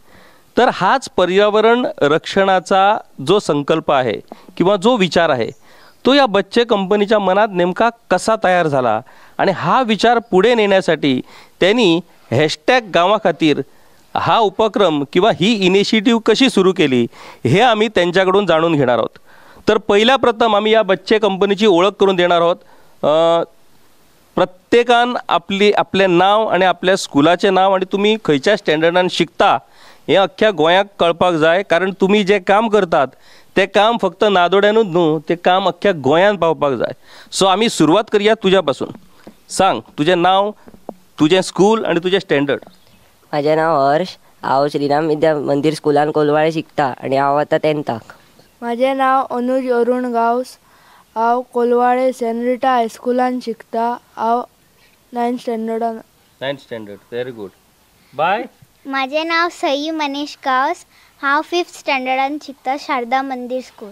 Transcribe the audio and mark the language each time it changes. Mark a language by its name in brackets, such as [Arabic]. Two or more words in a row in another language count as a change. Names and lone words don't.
[Marathi] तर हाच पर्यावरण रक्षणाचा जो संकल्प आहे किंवा जो विचार आहे तो या बच्चे कंपनीच्या मनात नेमका कसा तयार झाला आणि हा विचार पुढे नेण्यासाठी त्यांनी हॅशटॅग गावाखातीर हा उपक्रम किंवा ही इनिशिएटिव्ह कशी सुरू केली हे आम्ही त्यांच्याकडून जाणून घेणार आहोत। तर पहिल्या प्रथम आम्ही या बच्चे कंपनीची ओळख करून देणार आहोत। [Konkani] प्रत्येकान आपले नाव आणि आपल्या स्कूलाचे नाव आणि तुम्ही खंयच्या स्टँडर्डान शिकता हे अख्ख्या गोंयाक कळपाक जाय, कारण तुम्ही जे काम करतात ते काम फक्त नादोड्यानूच न्हू, ते काम अख्ख्या गोंयान पावपाक जाय। [Marathi] सो आम्ही सुरुवात करूया तुझ्यापासून। सांग तुझे नाव, तुझे स्कूल आणि तुझे स्टँडर्ड। माझे नाव हर्ष, [Konkani] हांव श्रीराम विद्या मंदिर स्कुलान कोलवाळे शिकता आणि हांव आतां 10th। [Marathi] माझे नाव [Konkani] अनुज अरुण गावस, हांव कोलवाळे सेनरिटा हायस्कुलान शिकता, हांव 9th स्टँडर्डान। [English] 9th standard, very good. Bye. [Marathi] माझे नाव [Konkani] सई मनीष गावस, हांव 5th स्टँडर्डान शिकता, शारदा मंदिर स्कूल।